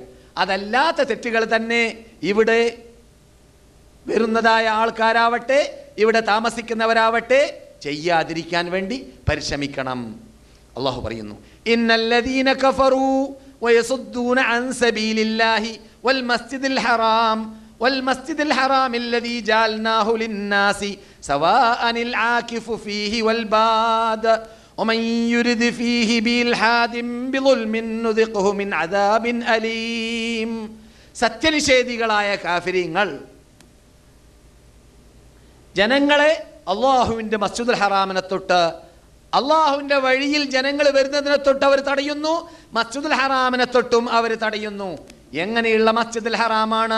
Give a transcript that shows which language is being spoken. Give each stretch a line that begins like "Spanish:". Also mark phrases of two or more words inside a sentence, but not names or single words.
Malayalam: അതല്ലാത്ത തെറ്റുകൾ തന്നെ ഇവിടെ വരുന്നതായ ആൾക്കാരാവട്ടെ, ഇവിടെ താമസിക്കുന്നവരാവട്ടെ ചെയ്യാതിരിക്കാൻ വേണ്ടി പരിശ്രമിക്കണം. അള്ളാഹു പറയുന്നു,
Arabic: إن الذين كفروا ويصدون عن سبيل الله والمسجد الحرام والمسجد الحرام الذي جعلناه للناس سواء العاكف فيه والباد ومن يرد فيه بإلحاد بظلم نذقه من عذاب أليم.
Malayalam: സത്യനിഷേധികളായ കാഫിരീങ്ങൾ ജനങ്ങളെ അള്ളാഹുവിൻ്റെ മസ്ജിദുൽ ഹറാമിനെ തൊട്ട്, അള്ളാഹുവിൻ്റെ വഴിയിൽ ജനങ്ങൾ വരുന്നതിനെ തൊട്ട് അവർ തടയുന്നു, മസ്ജിദുൽ ഹറാമിനെ തൊട്ടും അവർ തടയുന്നു. എങ്ങനെയുള്ള മസ്ജിദുൽ ഹറാമാണ്?